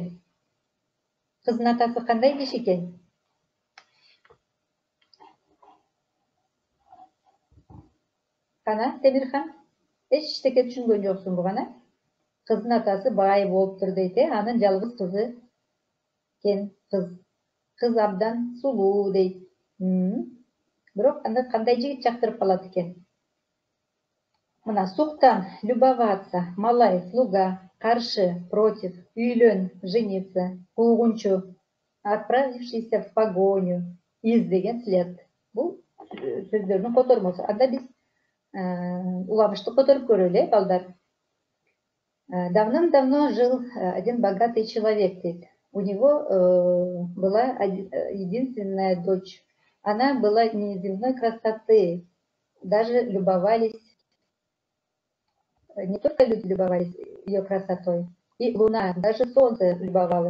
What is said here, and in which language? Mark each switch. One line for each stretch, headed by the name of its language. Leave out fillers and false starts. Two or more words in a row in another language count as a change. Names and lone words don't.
Kyrgyz: Кыздын атасы кандай киши экен? Кана, Темирхан, эчтеке түшүнгөн жоксуңбу кана? Кыздын атасы бай болуптур дейт, анын жалгыз кызы экен кыз. Кыз абдан сулуу дейт. Бирок анда кандай жигит жактырып калат экен? Мына суктан,
Russian: любоваться, малай, слуга, каршы, против, үйлөн, жениться, куугунчу, отправившийся в погоню,
Kyrgyz: из деген
Russian: след.
Kyrgyz: Бул сөздөрдүн котормосу. Анда биз уламышты которып көрөлү, балдар.
Russian: Давным-давно жил один богатый человек. У него была единственная дочь. Она была неземной красоты. Даже любовались, не только люди любовались ее красотой, и луна, даже солнце любовалось.